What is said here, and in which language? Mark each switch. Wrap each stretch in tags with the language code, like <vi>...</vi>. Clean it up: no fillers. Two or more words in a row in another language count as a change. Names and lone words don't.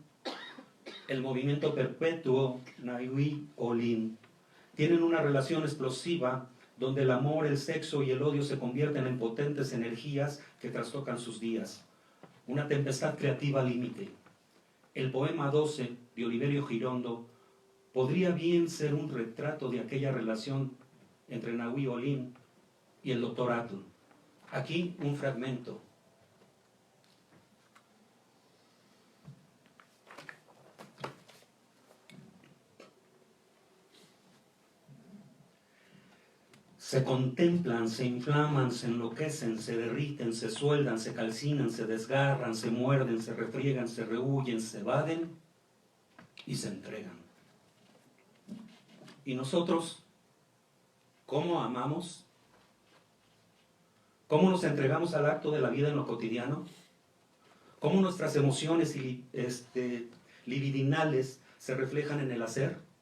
<es>El movimiento perpetuo Nahui Olin tienen una relación explosiva donde el amor, el sexo y el odio se convierten en potentes energías que trastocan sus días. Una tempestad creativa al límite. El poema 12 de Oliverio Girondo podría bien ser un retrato de aquella relación entre Nahui Olin y el doctor Atl. Aquí un fragmento. Se contemplan, se inflaman, se enloquecen, se derriten, se sueldan, se calcinan, se desgarran, se muerden, se refriegan, se rehuyen, se evaden y se entregan. ¿Y nosotros cómo amamos? ¿Cómo nos entregamos al acto de la vida en lo cotidiano? ¿Cómo nuestras emociones libidinales se reflejan en el hacer?</es>